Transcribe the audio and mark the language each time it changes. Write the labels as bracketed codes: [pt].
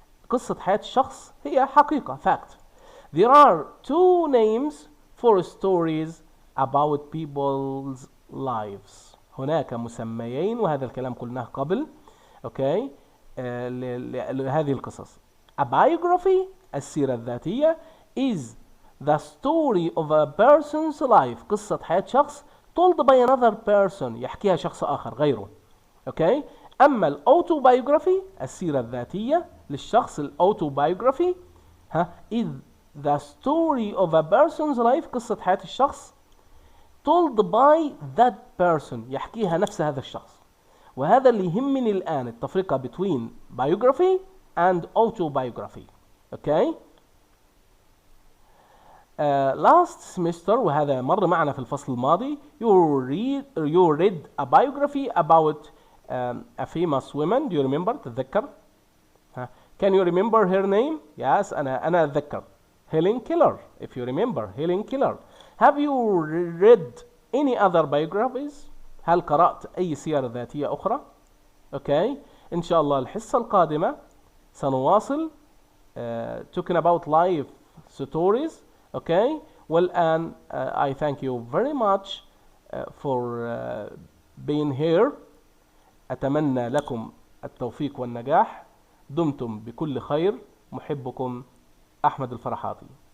[ar] قصة حياة الشخص هي حقيقة fact. [en] There are two names for stories about people's lives. [ar] هناك مسميين وهذا الكلام قلناه قبل. اوكي. لهذه القصص. [en] A biography [ar] السيرة الذاتية [en] is the story of a person's life. [ar] قصة حياة شخص [en] told by another person. [ar] يحكيها شخص آخر غيره. اوكي. أما الأوتوبايوغرافي السيرة الذاتية للشخص الأوتوبايوغرافي [en] is the story of a person's life. [ar] قصة حياة الشخص [en] told by that person. [ar] يحكيها نفس هذا الشخص. وهذا اللي يهمني الآن التفرقة [en] between biography and autobiography. [ar] اوكي. [en] last semester [ar] وهذا مر معنا في الفصل الماضي [en] you read a biography about a famous woman. Do you remember؟ [ar] تتذكر؟ [en] Can you remember her name? Yes. [ar] أنا أتذكر. [en] Helen Keller. If you remember Helen Keller. Have you read any other biographies? [ar] هل قرأت أي سيرة ذاتية أخرى؟ أوكي. إن شاء الله الحصة القادمة سنواصل [en] talking about life stories. [ar] أوكي. والآن [en] I thank you very much for being here. [ar] أتمنى لكم التوفيق والنجاح. دمتم بكل خير. محبكم أحمد الفرحاتي.